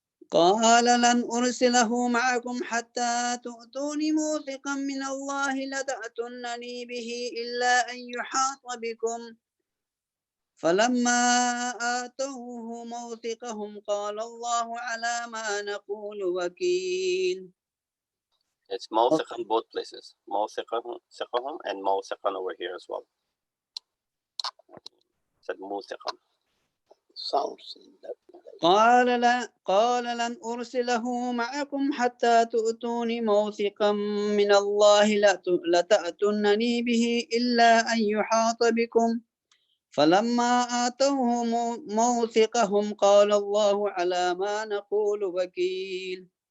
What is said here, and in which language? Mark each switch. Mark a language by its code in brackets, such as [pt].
[ar] قال لن أرسله معكم حتى تؤتون موثقا من الله لتأتونني به إلا أن يحاط بكم فلما آتوه موثقهم قال الله على ما نقول وكيل. [en] It's موثقا both places. موثقهم and موثقا over here as well. It said موثقا. Sounds [ar] قال لن أرسله معكم حتى تؤتوني موثقا من الله لتأتونني به إلا أن يحاط بكم فلما آتوه موثقهم قال الله على ما نقول وكيل